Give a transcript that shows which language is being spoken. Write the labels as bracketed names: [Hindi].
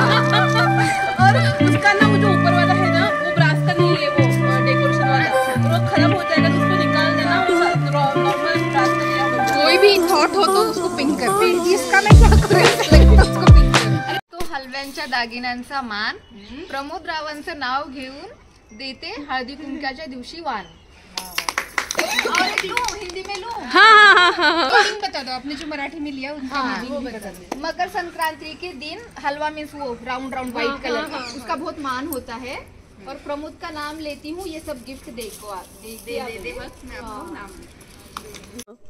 [Hindi] और उसका ना वो जो ऊपर वाला है ना वो ब्रास का नहीं है, वो डेकोरेशन वाला है, तो वो खराब हो जाएगा तो उसको निकाल देना। नॉर्मल ब्रास का दिया कोई भी थॉट हो तो उसको पिंक कर, इसका मैं क्या करूँ उसको पिंक कर। [Marathi] तो हलव्यांच्या दागिन्यांचा मान प्रमोद रावांचं नाव घेऊन देते हळदी कुंकाच्या दिवशी वाण। [Hindi] और हिंदी में लूं? हाँ, बता दो आपने जो मराठी में लिया उनका वो बता दो। मकर संक्रांति के दिन हलवा मीन्स वो राउंड राउंड व्हाइट कलर का, उसका बहुत मान होता है। और प्रमोद का नाम लेती हूँ, ये सब गिफ्ट देखो आप दे।